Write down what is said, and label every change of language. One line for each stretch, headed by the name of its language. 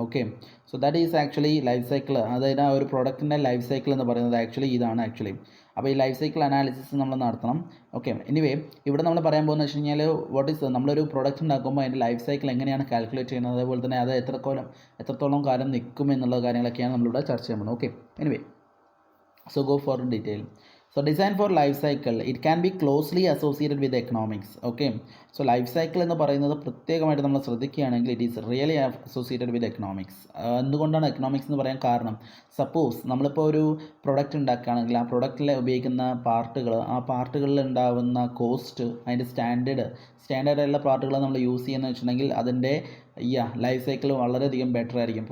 English: Okay, so that is actually life cycle.
Malayalam: അതായത് ആ ഒരു പ്രോഡക്റ്റിൻ്റെ ലൈഫ് സൈക്കിൾ എന്ന് പറയുന്നത് ആക്ച്വലി ഇതാണ് ആക്ച്വലി. അപ്പോൾ ഈ ലൈഫ് സൈക്കിൾ അനാലിസിസ് നമ്മൾ നടത്തണം. ഓക്കെ, എനിവേ ഇവിടെ നമ്മൾ പറയാൻ പോകുന്നത് വെച്ച് കഴിഞ്ഞാൽ വാട്ട് ഈസ് നമ്മളൊരു പ്രോഡക്റ്റ് ഉണ്ടാക്കുമ്പോൾ അതിൻ്റെ ലൈഫ് സൈക്കിൾ എങ്ങനെയാണ് കാൽക്കുലേറ്റ് ചെയ്യുന്നത്, അതേപോലെ തന്നെ അത് എത്രത്തോളം കാലം നിൽക്കും എന്നുള്ള കാര്യങ്ങളൊക്കെയാണ് നമ്മളിവിടെ ചർച്ച ചെയ്യാൻ പോകുന്നത്.
English: Okay, anyway so go for detail. So design for life cycle, it can be closely associated with economics. Okay, so life cycle
Malayalam: എന്ന് പറയുന്നത് പ്രത്യേകമായിട്ട് നമ്മൾ ശ്രദ്ധിക്കുകയാണെങ്കിൽ
English: It is really associated with economics.
Malayalam: എന്തുകൊണ്ടാണ് എക്കണോമിക്സ് എന്ന് പറയാൻ കാരണം, സപ്പോസ് നമ്മളിപ്പോൾ ഒരു പ്രൊഡക്റ്റ് ഉണ്ടാക്കുകയാണെങ്കിൽ ആ പ്രൊഡക്റ്റിൽ ഉപയോഗിക്കുന്ന പാർട്ടുകൾ, ആ പാർട്ടുകളിൽ ഉണ്ടാകുന്ന കോസ്റ്റ്, അതിൻ്റെ സ്റ്റാൻഡേർഡായിട്ടുള്ള പാർട്ടുകൾ നമ്മൾ യൂസ് ചെയ്യുന്നത് വെച്ചിട്ടുണ്ടെങ്കിൽ അതിൻ്റെ ലൈഫ് സൈക്കിൾ വളരെയധികം ബെറ്റർ ആയിരിക്കും.